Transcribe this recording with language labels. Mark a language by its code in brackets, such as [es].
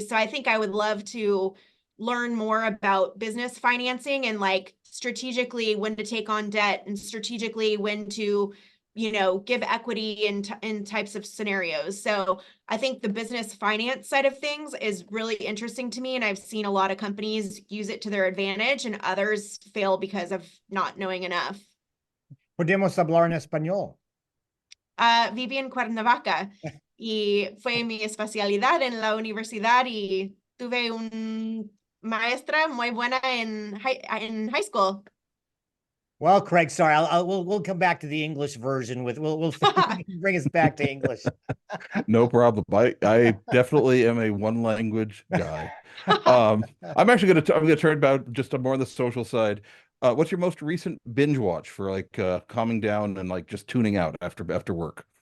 [en] So I think I would love to learn more about business financing and like strategically when to take on debt and strategically when to, give equity in types of scenarios. So I think the business finance side of things is really interesting to me. And I've seen a lot of companies use it to their advantage and others fail because of not knowing enough. [es] Podemos hablar en español. Viví en Cuernavaca y fue mi especialidad en la universidad y tuve una maestra muy buena en [en] high school. Well, Craig, sorry, we'll come back to the English version we'll bring us back to English. No problem. I definitely am a one language guy. I'm actually I'm gonna turn about just more on the social side. What's your most recent binge watch for like calming down and like just tuning out after work?